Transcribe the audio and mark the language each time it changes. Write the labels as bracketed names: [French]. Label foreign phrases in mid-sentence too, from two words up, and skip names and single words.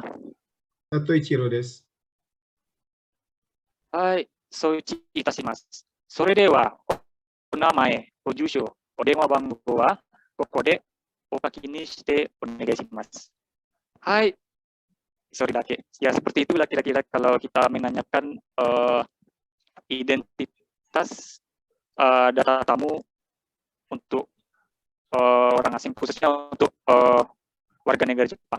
[Japanese] 佐藤一郎です。はい、承知いたします。それでは、お名前、お住所、お電話番号はここでお書きにしてお願いします。はい、それだけ. [Indonesian] Ya, seperti itulah kira-kira kalau kita menanyakan identitas data tamu untuk orang asing, khususnya untuk warga negara Jepang.